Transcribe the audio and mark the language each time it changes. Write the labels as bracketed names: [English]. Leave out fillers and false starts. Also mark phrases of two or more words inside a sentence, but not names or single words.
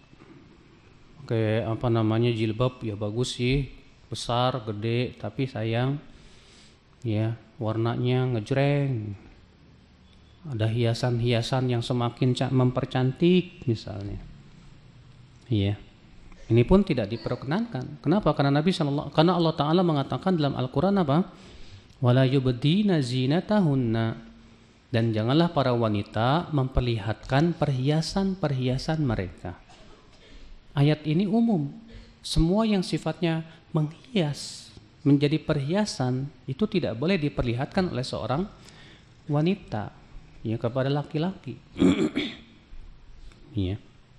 [Indonesian] Kayak jilbab ya bagus sih, besar, gede, tapi sayang ya warnanya ngejreng, ada hiasan-hiasan yang semakin mempercantik misalnya. Iya, ini pun tidak diperkenankan. Kenapa? Karena karena Allah Ta'ala mengatakan dalam Al-Quran [Arabic] wala yubdina zinatahunna, [Indonesian] dan janganlah para wanita memperlihatkan perhiasan-perhiasan mereka. Ayat ini umum, semua yang sifatnya menghias, menjadi perhiasan, itu tidak boleh diperlihatkan oleh seorang wanita ya kepada laki-laki.